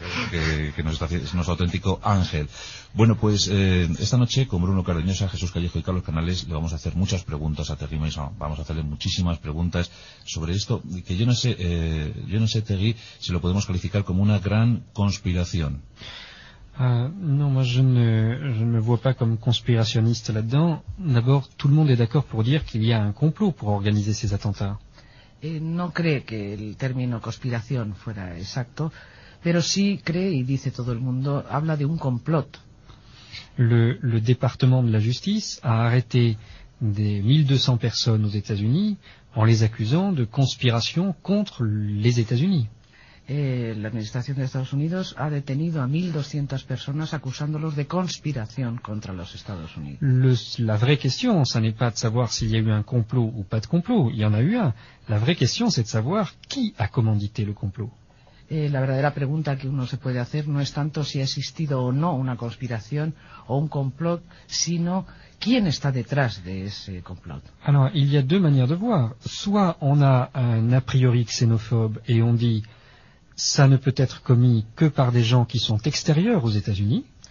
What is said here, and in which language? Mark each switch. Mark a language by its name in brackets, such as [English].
[Spanish] Que nos está haciendo, es nuestro auténtico ángel. Bueno, pues esta noche con Bruno Cardeñosa, Jesús Callejo y Carlos Canales le vamos a hacer muchas preguntas a Thierry Maison. Vamos a hacerle muchísimas preguntas sobre esto, que yo no sé, Thierry, si lo podemos calificar como una gran conspiración. [French] Non, moi je ne me vois pas comme conspirationniste là-dedans. D'abord, tout le monde est d'accord pour dire qu'il y a un complot pour organiser ces attentats. [Spanish] No cree que el término conspiración fuera exacto, pero sí cree y dice todo el mundo, habla de un complot. [French] Le département de la justice a arrêté des 1200 personnes aux États-Unis en les accusant de conspiration contre les États-Unis. [Spanish] La administración de Estados Unidos ha detenido a 1200 personas acusándolos de conspiración contra los Estados Unidos. [French] La vraie question, ça n'est pas de savoir s'il y a eu un complot ou pas de complot, il y en a eu un. La vraie question, c'est de savoir qui a commandité le complot. [Spanish] La verdadera pregunta que uno se puede hacer no es tanto si ha existido o no una conspiración o un complot, sino quién está detrás de ese complot. [French] Alors, il y a deux manières de voir. Soit on a un a priori xénophobe et on dit ça ne peut être commis que par des gens qui sont extérieurs aux États-Unis.